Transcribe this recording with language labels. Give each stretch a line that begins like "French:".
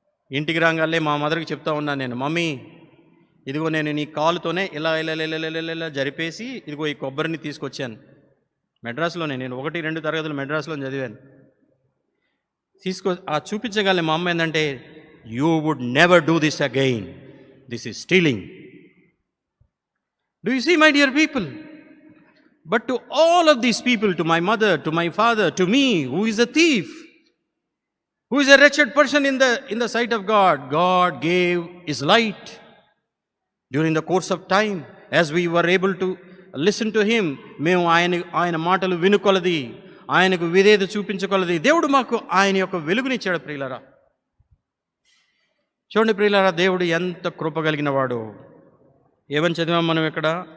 Telugu: ఇంటికి రాగానే మా మదర్కి చెప్తా ఉన్నాను నేను, మమ్మీ ఇదిగో నేను నీ కాలుతోనే ఇలా ఇలా ఇలా ఇలా జరిపేసి ఇదిగో ఈ కొబ్బరిని తీసుకొచ్చాను. మెడ్రాస్లోనే నేను 1-2 తరగతులు మెడ్రాస్లో చదివాను. చూపించగలే మా అమ్మ ఏంటంటే,
English: You would never do this again, this is stealing. Do you see my dear people? But to all of these people, to my mother, to my father, to me who is a thief, who is a wretched person in the sight of God, God gave his light during the course of time. As we were able to listen to him,
Telugu: మేము ఆయన మాటలు వినుకొలది, ఆయనకు విధేయత చూపించకొలది దేవుడు మాకు ఆయన యొక్క వెలుగునిచ్చాడు. ప్రియులారా, చూడండి ప్రియులారా, దేవుడు ఎంత కృప కలిగిన వాడు. ఏమని చదివాం మనం ఇక్కడ?